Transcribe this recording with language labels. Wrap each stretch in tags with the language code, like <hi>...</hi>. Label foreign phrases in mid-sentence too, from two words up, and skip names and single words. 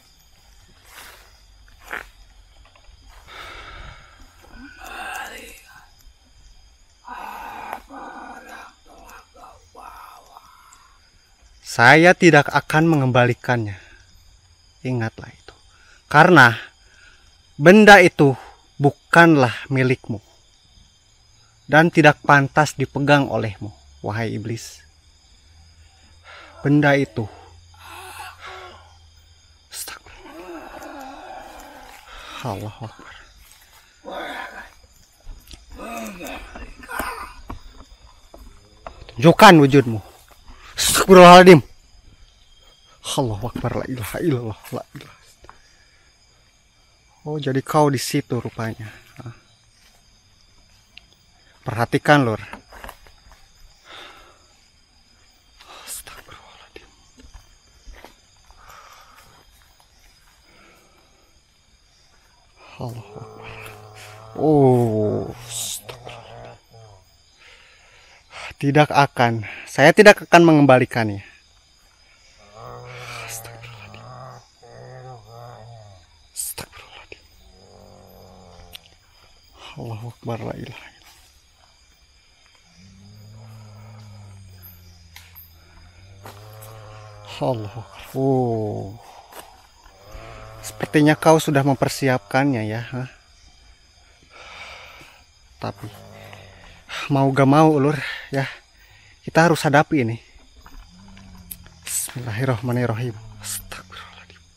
<id>Saya tidak akan mengembalikannya. Ingatlah itu. Karena benda itu bukanlah milikmu dan tidak pantas dipegang olehmu, wahai iblis. Benda itu</id> <ar>الله أكبر.</ar> <id>Tunjukkan wujudmu. Astagfirullahaladzim.</id> <ar>الله أكبر. لا إله إلا الله. لا إله.</ar> <id>Oh, jadi kau di situ rupanya. Perhatikan, Lur. Astagfirullahaladzim.</id> <ar>الله أكبر.</ar> <id>Oh, tidak akan. Saya tidak akan mengembalikannya.</id> <ar>الله أكبر. لا إله إلا الله. الله أكبر. Oh.</ar> <id>Sepertinya kau sudah mempersiapkannya ya. Tapi mau gak mau, Lur, ya, kita harus hadapi ini.</id> <ar>بسم الله الرحمن الرحيم. أستغفر الله العظيم.</ar>